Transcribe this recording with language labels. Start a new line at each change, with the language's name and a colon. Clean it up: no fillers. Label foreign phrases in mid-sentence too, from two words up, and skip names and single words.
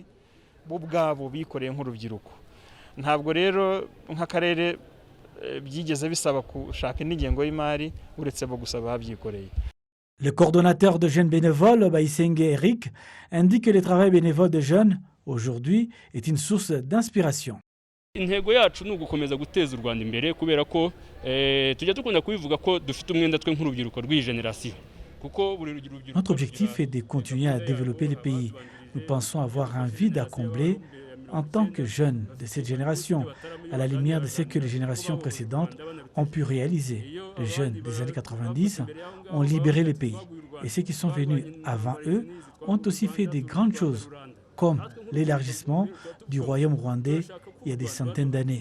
French: Le coordonnateur de jeunes bénévoles, Bayisenge Eric, indique que le travail bénévole des jeunes, aujourd'hui, est une source d'inspiration.
Kinyarwanda: Intego yacu ni ugukomeza guteza u Rwanda imbere kubera ko tujya dukunda kubivuga ko dufite umwenda twe nk'urubyiruko rw'iyi generation.
French: Notre objectif est de continuer à développer le pays. Nous pensons avoir un vide à combler en tant que jeunes de cette génération, à la lumière de ce que les générations précédentes ont pu réaliser. Les jeunes des années 90 ont libéré le pays et ceux qui sont venus avant eux ont aussi fait de grandes choses, comme l'élargissement du royaume rwandais il y a des centaines d'années.